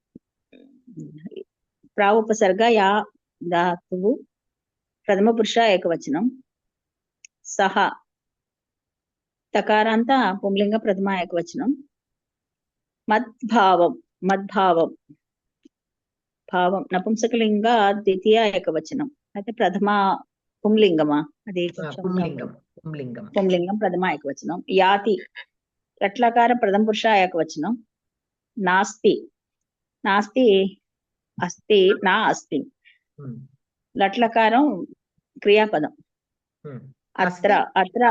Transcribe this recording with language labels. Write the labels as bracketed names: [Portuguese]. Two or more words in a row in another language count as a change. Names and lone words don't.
[Sanskrit] प्रावुपसर्ग या धातुः प्रथमपुरुष एकवचनं सः तकारान्त पुंलिङ्ग प्रथमा एकवचनं मद्भावं भावं नपुंसकलिङ्ग द्वितीय एकवचनं [Telugu] అయితే ప్రథమ పుంలింగమా అది పుంలింగం ప్రథమ ఏకవచనం యాతి లట్లకారం ప్రథమ పురుష ఏకవచనం నాస్తి అస్తి నా అస్తి లట్లకారం క్రియాపదం అత్ర